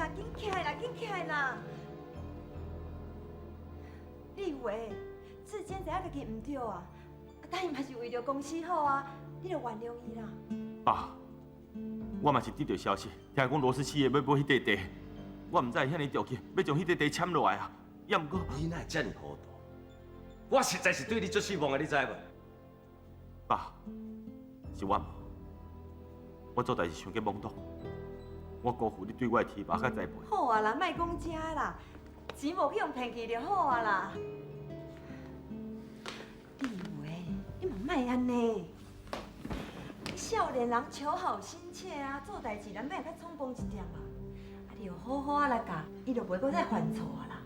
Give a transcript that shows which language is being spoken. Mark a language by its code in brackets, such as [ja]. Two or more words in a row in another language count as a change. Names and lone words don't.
[nan] 紧起来啦，紧起来啦！你以为志坚知影家己唔对啊？但伊嘛是为着公司好啊，你着原谅伊啦。爸，我嘛是得到消息，听讲罗氏企业要买迄块地，我唔知遐尼着急，要将迄块地签落来啊。也毋过，你哪会遮尔糊涂？我实在是对你最失望的，你知无？爸，是我唔好，我做代志想过懵懂，我辜负你对我的提拔甲栽培。好啊啦，莫讲遮啦，钱无去用骗去就好啊啦。你以为你嘛莫安尼？少年人求好心切啊，做代志咱莫较冲动一点啊。啊，你要好好啊来教，伊就袂搁再犯错啊啦。